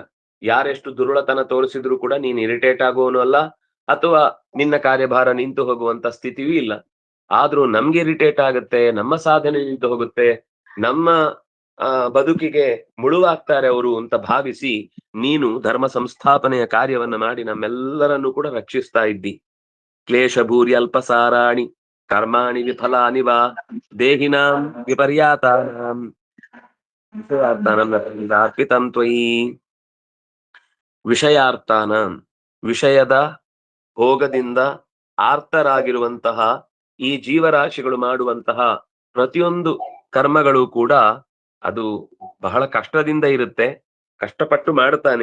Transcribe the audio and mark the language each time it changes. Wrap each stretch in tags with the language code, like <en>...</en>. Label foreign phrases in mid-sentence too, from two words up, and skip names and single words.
<kn>ಯಾರೆಷ್ಟು ದುರುಳತನ ತೋರಿಸಿದ್ರು ಕೂಡ ನೀನ್ ಇರಿಟೇಟ್ ಆಗುವನು ಅಲ್ಲ, ಅಥವಾ ನಿನ್ನ ಕಾರ್ಯಭಾರ ನಿಂತು ಹೋಗುವಂತ ಸ್ಥಿತಿಯೂ ಇಲ್ಲ. ಆದ್ರೂ ನಮ್ಗೆ ಇರಿಟೇಟ್ ಆಗುತ್ತೆ, ನಮ್ಮ ಸಾಧನೆ ನಿಂತು ಹೋಗುತ್ತೆ, ನಮ್ಮ ಬದುಕಿಗೆ ಮುಳುವಾಗ್ತಾರೆ ಅವರು ಅಂತ ಭಾವಿಸಿ ನೀನು ಧರ್ಮ ಸಂಸ್ಥಾಪನೆಯ ಕಾರ್ಯವನ್ನ ಮಾಡಿ ನಮ್ಮೆಲ್ಲರನ್ನು ಕೂಡ ರಕ್ಷಿಸ್ತಾ ಇದ್ದಿ.</kn> <sa>ಕ್ಲೇಶ ಭೂರಿ ಅಲ್ಪಸಾರಾಣಿ ಕರ್ಮಾಣಿ ವಿಫಲಾನಿ ವಾ ದೇಹಿನಾಂ ವಿಪರ್ಯಾತಾನಾಂ ಅರ್ಪಿತಂ ತ್ವಯಿ.</sa> <kn>ವಿಷಯಾರ್ಥಾನ, ವಿಷಯದ ಭೋಗದಿಂದ ಆರ್ತರಾಗಿರುವಂತಹ ಈ ಜೀವರಾಶಿಗಳು ಮಾಡುವಂತಹ ಪ್ರತಿಯೊಂದು ಕರ್ಮಗಳು ಕೂಡ ಅದು ಬಹಳ ಕಷ್ಟದಿಂದ ಇರುತ್ತೆ. ಕಷ್ಟಪಟ್ಟು ಮಾಡ್ತಾನೆ.</kn>